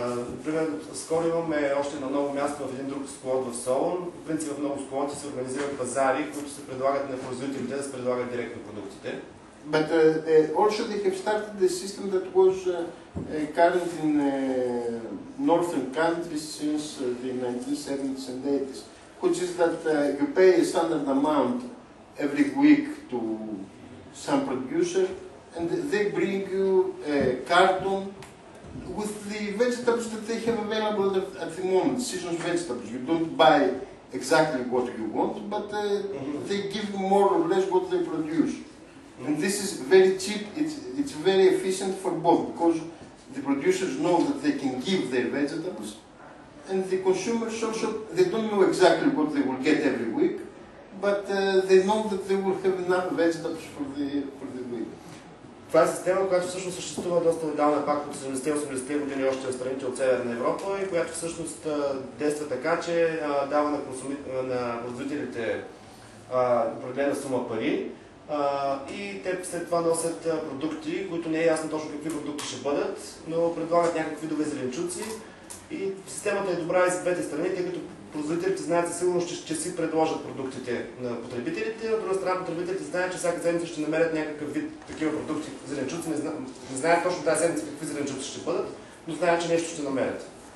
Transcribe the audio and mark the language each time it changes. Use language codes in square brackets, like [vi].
[bg] Например, скоро имаме още на ново място в един друг склад в Солун. В принцип в много склоти се организират пазари, които се предлагат на производителите да се предлагат директно продуктите. [en] But also they have started the system that was current in northern countries since the 1970s and 80s, which is that you pay a standard amount every week to some producer, and they bring you a carton with the vegetables that they have available at the moment, seasonal vegetables. You don't buy exactly what you want, but they give you more or less what they produce. And this is very cheap, it's very efficient for both, because the producers know that they can give their vegetables, and the consumers also, they don't know exactly what they will get every week, but they know that they will have enough vegetables for the week. [bg] Това е система, която всъщност съществува доста отдавна, пак от 70-80-те години още в страните от Северна Европа, и която всъщност действа така, че дава на производителите определена сума пари, и те след това носят продукти, които не е ясно точно какви продукти ще бъдат, но предлагат някакви видове зеленчуци, и системата е добра и за двете страни, тъй като производителите знаят със сигурност, че ще си предложат продуктите на потребителите, от друга страна потребителите знаят, че всяка седмица ще намерят някакъв вид такива продукти, зеленчуци, не знаят точно тази седмица какви зеленчуци ще бъдат, но знаят, че нещо ще намерят.